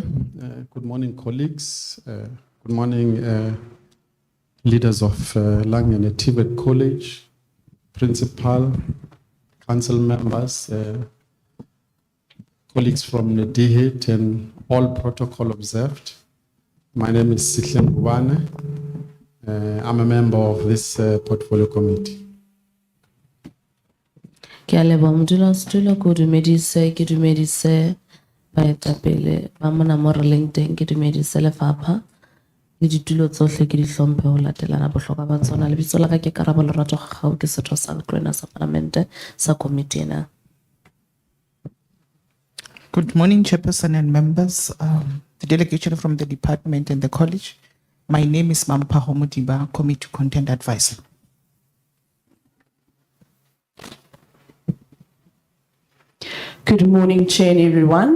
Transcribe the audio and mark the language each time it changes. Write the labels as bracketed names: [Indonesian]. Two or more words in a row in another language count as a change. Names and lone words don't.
[English] Good morning, colleagues. Good morning, leaders of Elangeni TVET College, principal, council members, colleagues from the DHET, and all protocol observed. My name is Sihle Ngubane. I'm a member of this portfolio committee. [Southern Sotho] Ke a leboha modulasetulo, ke dumedise baetapele ba mona mo re leng teng, ke dumedise lefapha le ditulo tsohle ke di hlomphe ho latelana bohlokwa ba tsona. Lebitso la ka ke Karabo Lerato Gagau, ke setho sa letlwena sa Palamente sa komiti ena. [English] Good morning, Chairperson and members, the delegation from the department and the college. My name is Mampho Mudiba, Committee Content Advisor. Good morning, Chair and everyone.